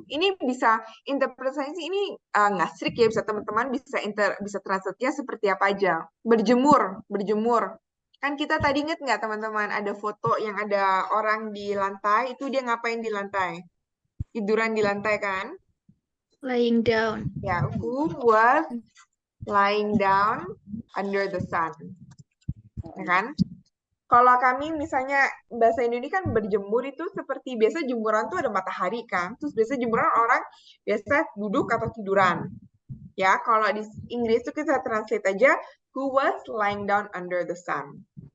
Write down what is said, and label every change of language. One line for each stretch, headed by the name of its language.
Indonesian: Ini bisa interpretasi ini nggak strict ya, bisa teman-teman bisa translate-nya seperti apa aja. Berjemur. Kan kita tadi inget nggak teman-teman ada foto yang ada orang di lantai, itu dia ngapain di lantai? Tiduran di lantai kan?
English: Lying down. Ya, who was lying down under the sun.
Indonesian: Ya kan? Kalau kami misalnya bahasa Indonesia kan berjemur itu seperti biasa jemuran tuh ada matahari kan. Terus biasa jemuran orang biasa duduk atau tiduran. Ya, kalau di Inggris tuh kita translate aja
English: who was lying down under the sun.